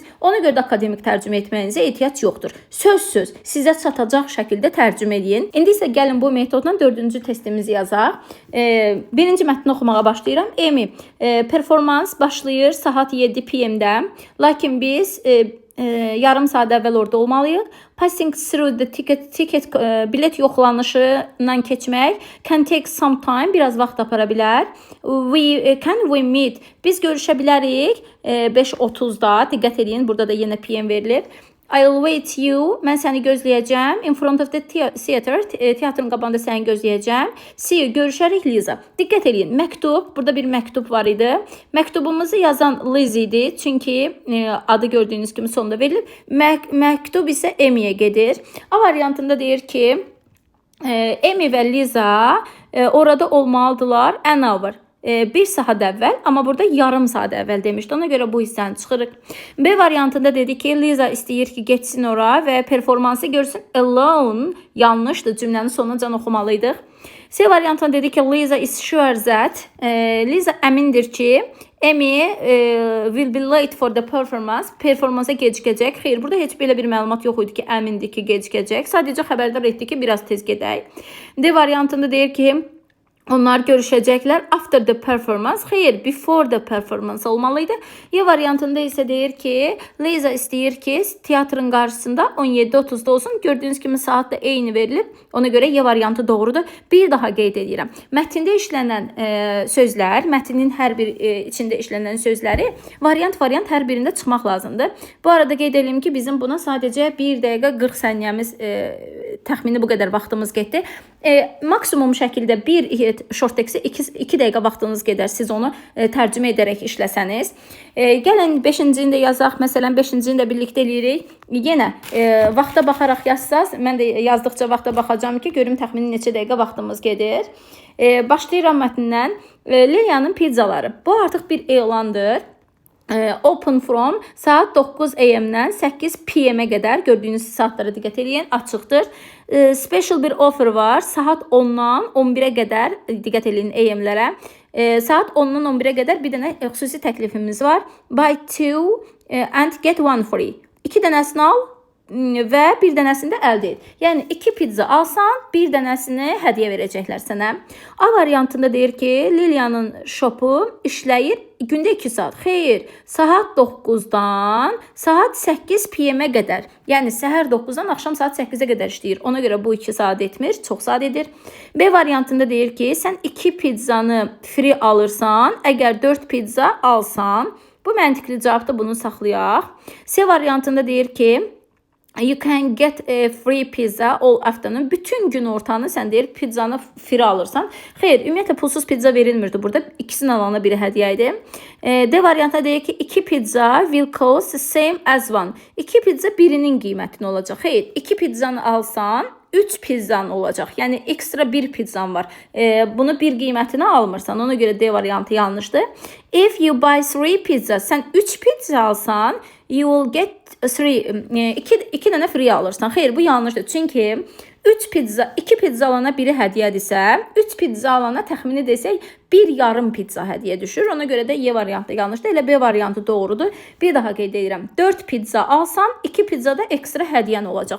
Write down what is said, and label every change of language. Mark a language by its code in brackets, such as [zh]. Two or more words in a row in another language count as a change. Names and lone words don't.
[az] Ona görə də akademik tərcümə etməyinizə ehtiyac yoxdur. Söz sizə çatacaq şəkildə tərcümə edin. İndi isə gəlin bu metodla 4-cü testimizi yazaq. Birinci mətni oxumağa başlayıram. Emi, performans başlayır saat 7 PM-də, lakin biz yarım saat əvvəl orada olmalıyıq. [en] Passing through the ticket [az] bilet yoxlanışından keçmək [en] can take some time, [az] biraz vaxt apara bilər. [en] Can we meet? [az] Biz görüşə bilərik 5:30-da. Diqqət edin, burada da yenə PM verilib. [en] I'll wait you. [az] Mən səni gözləyəcəm. [en] In front of the theater. [az] Teatrın qabağında səni gözləyəcəm. [en] See you. [az] Görüşərik Liza. Diqqət edin. Məktub. Burada bir məktub var idi. Məktubumuzu yazan Liz idi. Çünki adı gördüyünüz kimi sonunda verilib. Məktub isə Emiyə gedir. A variantında deyir ki, Emi və Liza orada olmalıdırlar [en] an hour. [az] 1 saat əvvəl, amma burada yarım saat əvvəl demişdi. Ona görə bu hissəni çıxırıq. B variantında dedi ki, Liza istəyir ki, getsin ora və performansı görsün. Alone yanlışdır. Cümlənin sonucan oxumalıydıq. C variantında dedi ki, Liza [en] is sure that. [az] Liza əmindir ki, [en] Amy will be late for the performance. [az] Performansa gecikəcək. Xeyr, burada heç belə bir məlumat yox idi ki, əmindir ki, gecikəcək. Sadəcə xəbərdar etdi ki, biraz tez gedək. D variantında deyir ki, onlar görüşəcəklər [en] after the performance. [az] Xeyr, [en] before the performance [az] olmalıydı. Y variantında isə deyir ki, Liza istəyir ki, teatrın qarşısında 17:30-da olsun. Gördüyünüz kimi saat da eyni verilib. Ona görə Y variantı doğrudur. Bir daha qeyd edirəm. Mətndə işlənən sözlər, mətnin hər bir içində işlənən sözləri variant hər birində çıxmaq lazımdır. Bu arada qeyd edim ki, bizim buna sadəcə 1 dəqiqə 40 saniyəmiz təxmini bu qədər vaxtımız getdi. Maksimum şəkildə bir [en] short text-i [az] 2 dəqiqə vaxtınız gedər. Siz onu tərcümə edərək işləsəniz. Gəlin 5-cini də yazaq. Məsələn, 5-cini də birlikdə eləyirik. Yenə vaxta baxaraq yazsaz, mən də yazdıqca vaxta baxacağım ki, görüm təxmini neçə dəqiqə vaxtımız gedir. Başlayıram mətndən. Lilianın pizzaları. Bu artıq bir elandır. [en] Open from [az] saat 9 AM-dən 8 PM-ə qədər, gördüyünüz saatlara diqqət edin, açıqdır. Special bir offer var. Saat 10-dan 11-ə qədər, diqqət edin AM-lərə. Saat 10-dan 11-ə qədər bir dənə xüsusi təklifimiz var. Buy 2 and get 1 free. 2 dənəsini al və bir dənəsini də əldə et. Yəni 2 pizza alsan, bir dənəsini hədiyyə verəcəklər sənə. A variantında deyir ki, Lilianın şopu işləyir gündə 2 saat. Xeyr, saat 9-dan saat 8 PM-ə qədər. Yəni səhər 9-dan axşam saat 8-ə qədər işləyir. Ona görə bu 2 saat etmir, çox saat edir. B variantında deyir ki, sən 2 pizzanı free alırsan, əgər 4 pizza alsan, bu məntiqli cavabda bunu saxlayaq. C variantında deyir ki, [en] you can get a free pizza all afternoon. [az] Bütün gün ortanı sən deyir pizzanı free alırsan. Xeyr, ümumiyyətlə pulsuz pizza verilmirdi burada. İkisinin alana biri hədiyyə idi. D variantında deyir ki, 2 pizza [en] will cost the same as one. [az] 2 pizza birinin qiymətini olacaq. Xeyr, 2 pizzanı alsan 3 pizzan olacaq. Yəni ekstra bir pizzan var. Bunu bir qiymətini almırsan. Ona görə D variantı yanlışdır. [en] If you buy 3 pizza, [az] sən 3 pizza alsan, [en] you will get [az] 2 dənə free alırsan. Xeyr, bu yanlışdır. Çünki 2 pizza alana biri hədiyyədirsə, 3 pizza alana təxmini desək, bir yarım pizza hədiyyə düşür. Ona görə də Y variantı yanlışdır. Elə B variantı doğrudur. Bir daha qeyd edirəm. 4 pizza alsan, 2 pizza da ekstra hədiyyən olacaq.